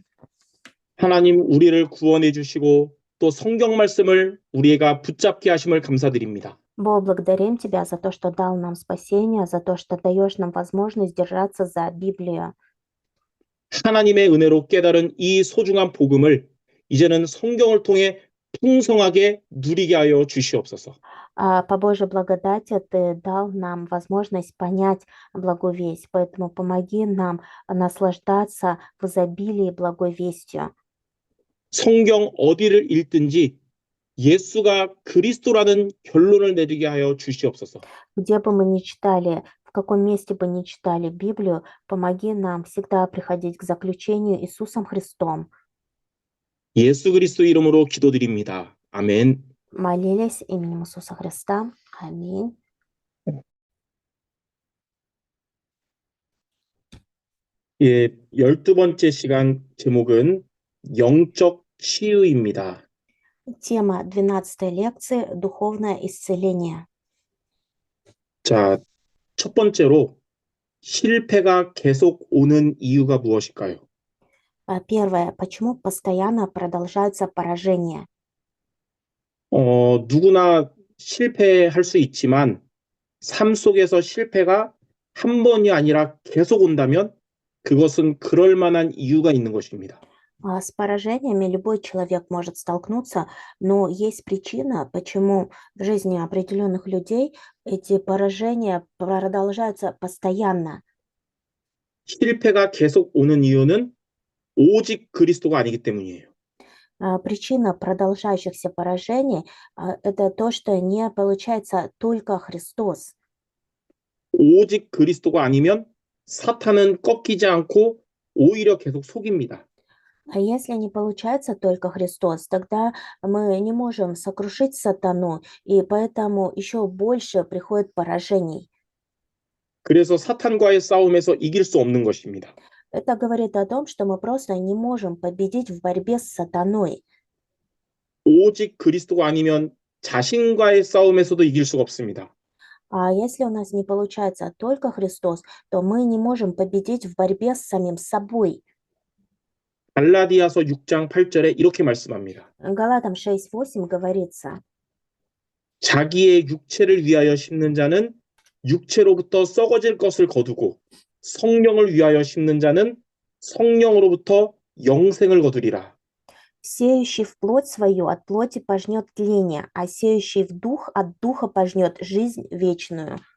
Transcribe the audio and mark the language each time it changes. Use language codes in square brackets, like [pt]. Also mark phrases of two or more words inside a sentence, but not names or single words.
[ko] 하나님 우리를 구원해 주시고 또 성경 말씀을 우리가 붙잡게 하심을 감사드립니다. [ru] Бог, благодарим Тебя за то, что дал нам спасение, за то, что даешь нам возможность держаться за Библию. [ko] 하나님의 은혜로 깨달은 이 소중한 복음을 이제는 성경을 통해 풍성하게 누리게 하여 주시옵소서. [ru] По Божьей благодати Ты дал нам возможность понять благую весть, поэтому помоги нам наслаждаться в изобилии благой вестью. [ko] 성경 어디를 읽든지 예수가 그리스도라는 결론을 내리게 하여 주시옵소서. [ru] Где бы мы ни читали, в каком месте бы ни читали Библию, помоги нам всегда приходить к заключению Иисусом Христом. [ko] 예수 그리스도 이름으로 기도드립니다. 아멘. [ru] Молились именем Иисуса Христа. Аминь. [ko] 예, 12번째 시간 제목은 영적 치유입니다. [ru] Тема 12 лекции «Духовное исцеление». [ko] 자, 첫 번째로 실패가 계속 오는 이유가 무엇일까요? [ru] Первое. Почему постоянно продолжаются поражения? [ko] 누구나 실패할 수 있지만 삶 속에서 실패가 한 번이 아니라 계속 온다면 그것은 그럴 만한 이유가 있는 것입니다. [ru] С поражениями любой человек может столкнуться, но есть причина, почему в жизни определенных людей эти поражения продолжаются постоянно. [ko] 실패가 계속 오는 이유는 오직 그리스도가 아니기 때문이에요. [ru] Причина продолжающихся поражений это то, что не получается только Христос. [ko] 오직 그리스도가 아니면 사탄은 꺾이지 않고 오히려 계속 속입니다. [ru] А если не получается только Христос, тогда мы не можем сокрушить сатану, и поэтому еще больше приходит поражений. [ko] 그래서 사탄과의 싸움에서 이길 수 없는 것입니다. [ru] Это говорит о том, что мы просто не можем победить в борьбе с сатаной. [ko] 오직 그리스도가 아니면 자신과의 싸움에서도 이길 수가 없습니다. [ru] А если у нас не получается только Христос, то мы не можем победить в борьбе с самим собой. [ko] 갈라디아서 6장 8절에 이렇게 말씀합니다. [ru] Галатам 6:8 говорится: [ko] 자기의 육체를 위하여 심는 자는 육체로부터 썩어질 것을 거두고 성령을 위하여 심는 자는 성령으로부터 영생을 거두리라. [ru] «Сеющий в плоть свою от плоти пожнет тление, а сеющий в дух от духа пожнет жизнь вечную».